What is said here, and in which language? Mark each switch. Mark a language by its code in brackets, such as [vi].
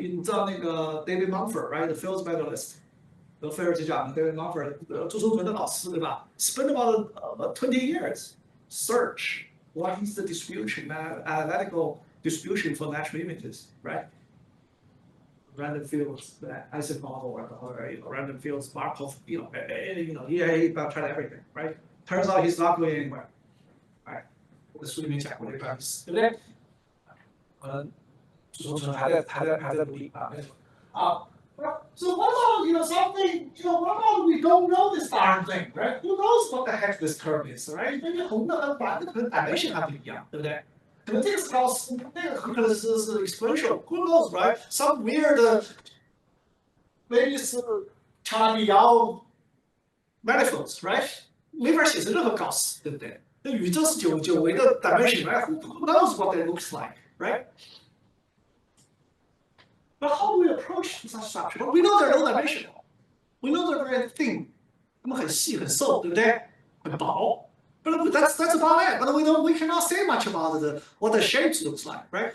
[zh] 你知道那个 [en] David Mumford, right? The fields medalist. [zh] 得菲尔兹奖的 David Mumford，朱松纯的老师，对吧 [en] ？Spent about 20 years search what is the distribution, analytical distribution for natural images, right? Random fields, Isaac model, or random fields, Markov, he tried everything, right? Turns out he's not going anywhere, right? [zh] 我的书里面讲过这个，对不对？朱松纯还在努力啊。 [en] So what about something what about we don't know this darn thing, right? Who knows what the heck this curve is, right? [zh] 因为红的跟蓝的可能 dimension 还不一样，对不对？可能这个是高斯，那个可能是 exponential. [en] Who knows, right? Some weird maybe 是查理奥 manifolds, right? [zh] 没法写成任何高斯，对不对？那宇宙是九维的 dimension, right? [en] Who knows what that looks like, right? But how do we approach such structure? We know they're low dimensional. We know they're very thin. [zh] 它们很细很瘦，对不对？很薄。 [en] But that's about it. But we cannot say much about what the shapes looks like, right?